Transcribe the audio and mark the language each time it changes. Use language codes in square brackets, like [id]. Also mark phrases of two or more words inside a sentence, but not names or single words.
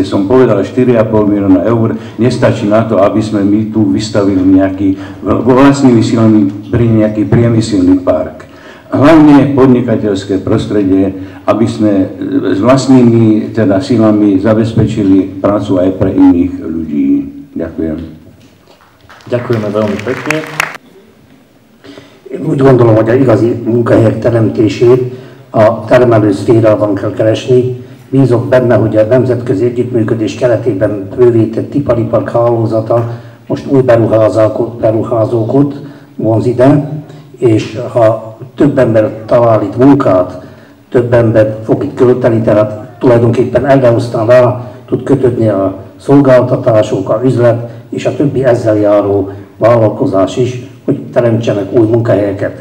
[sk] Som povedal 4,5 milióna eur, nestačí na to, aby sme my tu vystavili nejaký, vlastnými silami nejaký priemyselný park. Hlavne podnikateľské prostredie, aby sme s vlastnými teda silami zabezpečili prácu aj pre iných ľudí. Ďakujem. Ďakujeme veľmi pekne. [hu] Úgy gondolom, hogy a igazi munkahelyek teremtését a termelő szférában kell keresni. Bízok benne, hogy a nemzetközi együttműködés keretében bővített iparipark hálózata most új beruházókat vonz ide, és ha több ember talál itt munkát, több ember fog itt költeni, tehát tulajdonképpen erre aztán rá tud kötődni a szolgáltatások, a üzlet és a többi ezzel járó vállalkozás is, hogy teremtsenek új munkahelyeket.